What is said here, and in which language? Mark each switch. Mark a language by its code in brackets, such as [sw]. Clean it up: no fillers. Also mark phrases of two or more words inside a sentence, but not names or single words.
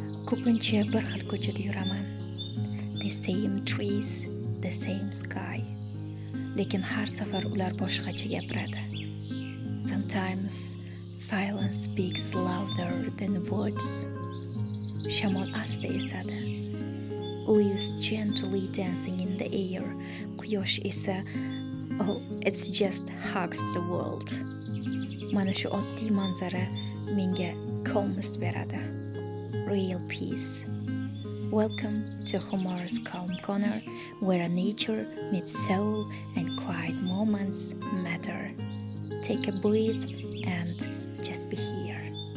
[uz] Ko'pincha bir xil ko'chada yuraman. [en] The same trees, the same sky. [uz] Lekin har safar ular boshqacha gapiradi. [en] Sometimes silence speaks louder than words. [uz] Shamol asta esadi. [en] Leaves gently dancing in the air. [uz] Quyosh esa, [en] oh, it's just hugs the world. [uz] Mana shu oddiy manzara menga calmness beradi. [en] Real peace. Welcome to Humar's Calm Corner, where nature meets soul and quiet moments matter. Take a breath and just be here.